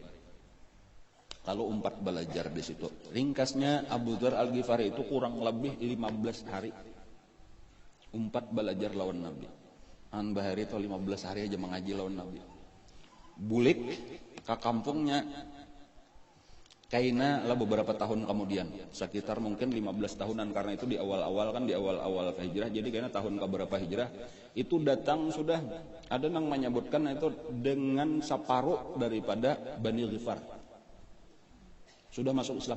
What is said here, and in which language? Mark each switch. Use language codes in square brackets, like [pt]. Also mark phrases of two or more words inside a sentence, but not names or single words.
[bjn] Lalu umpat belajar di situ. Ringkasnya Abu Dzar Al-Ghifari itu kurang lebih 15 hari. Umpat belajar lawan Nabi. Bahari itu 15 hari aja mengaji lawan Nabi. Bulik ke kampungnya Kaina lah beberapa tahun kemudian, sekitar mungkin 15 tahunan karena itu di awal-awal hijrah. [id] Jadi karena tahun keberapa hijrah itu datang sudah ada yang menyebutkan itu dengan separuh daripada Bani Ghifar sudah masuk Islam.